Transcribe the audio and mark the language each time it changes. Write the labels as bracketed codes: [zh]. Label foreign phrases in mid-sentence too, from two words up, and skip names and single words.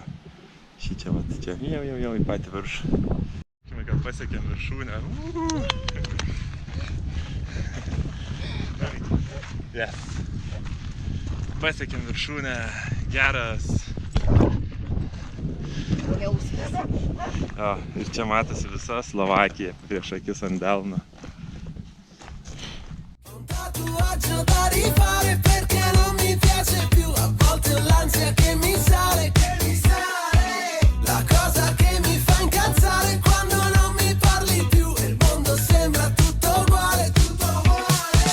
[lt] Šičia, va čia, jau į patį viršų. Tikime, kad pasiekėm viršūnę. Yes. Pasiekėm viršūnę, geras. Jausmas. Jo, ir čia matosi visa Slovakija prieš akis ant delno. [it] Un tatuaggio da rifare perché non mi piace più. A volte ho l'ansia che mi sale. La cosa che mi fa incazzare quando non mi parli più. Il mondo sembra tutto uguale, tutto uguale.